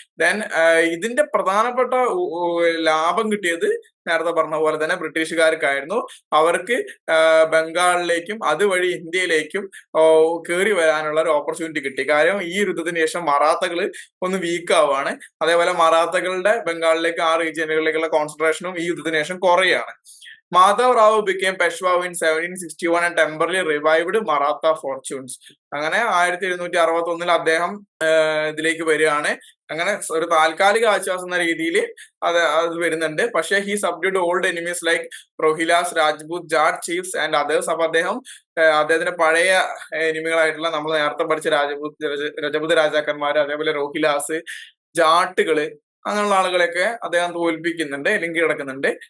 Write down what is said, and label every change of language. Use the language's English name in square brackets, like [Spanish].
[Malayalam] Then ഇതിന്റെ പ്രധാനപ്പെട്ട ലാഭം കിട്ടിയത് നേരത്തെ പറഞ്ഞ പോലെ തന്നെ ബ്രിട്ടീഷുകാർക്കായിരുന്നു. അവർക്ക് ബംഗാളിലേക്കും അതുവഴി ഇന്ത്യയിലേക്കും കയറി വരാനുള്ള ഒരു ഓപ്പർച്യൂണിറ്റി കിട്ടി. കാര്യം ഈ യുദ്ധത്തിന് ശേഷം മറാത്തകൾ ഒന്ന് വീക്ക് ആവുകയാണ്. അതേപോലെ മറാത്തകളുടെ ബംഗാളിലേക്ക് ആ റീജിയനുകളിലേക്കുള്ള കോൺസെൻട്രേഷനും ഈ യുദ്ധത്തിന് ശേഷം കുറയാണ്. [English] Madhav Rao became Peshwa in 1761 and temporarily revived Maratha fortunes. [Malayalam] അങ്ങനെ 1761 അദ്ദേഹം ഇതിലേക്ക് വരികയാണ്. അങ്ങനെ ഒരു താൽക്കാലിക ആശ്വാസം എന്ന രീതിയിൽ അത് വരുന്നുണ്ട്. പക്ഷേ [English] He subdued old enemies like Rohillas, Rajput, Jat chiefs and others. [Malayalam] അപ്പൊ അദ്ദേഹത്തിന്റെ പഴയ എനിമികളായിട്ടുള്ള നമ്മൾ നേരത്തെ പഠിച്ച രജപുത് രാജാക്കന്മാര്, അതേപോലെ റോഹിലാസ്, ജാട്ടുകള്, അങ്ങനെയുള്ള ആളുകളെയൊക്കെ അദ്ദേഹം തോൽപ്പിക്കുന്നുണ്ട്, അല്ലെങ്കിൽ കിടക്കുന്നുണ്ട്.